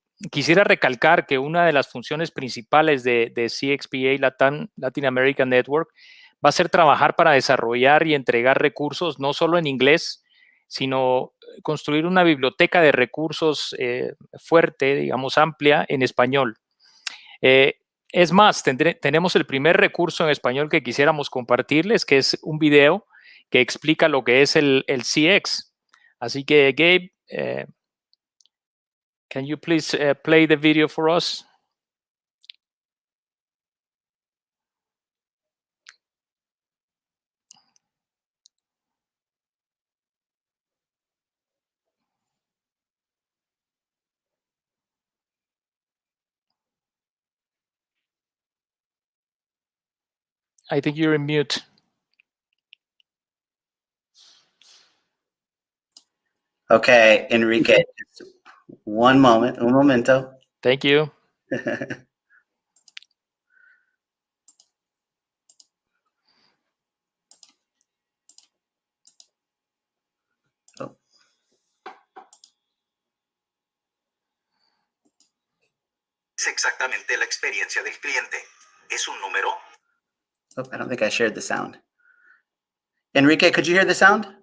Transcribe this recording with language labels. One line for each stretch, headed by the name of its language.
Spanish: Quisiera recalcar que una de las funciones principales de CXPA Latin American Network va a ser trabajar para desarrollar y entregar recursos no solo en inglés, sino construir una biblioteca de recursos fuerte, digamos, amplia en español. Es más, tenemos el primer recurso en español que quisiéramos compartirles, que es un video que explica lo que es el CX. Así que,
English: Gabe, can you please play the video for us? I think you're in mute.
Spanish: Okay, Enrique, un momento.
English: Thank you. Oh.
Spanish: Es exactamente la experiencia del cliente. Es un número.
English: Oh, I don't think I shared the sound. Enrique, could you hear the sound?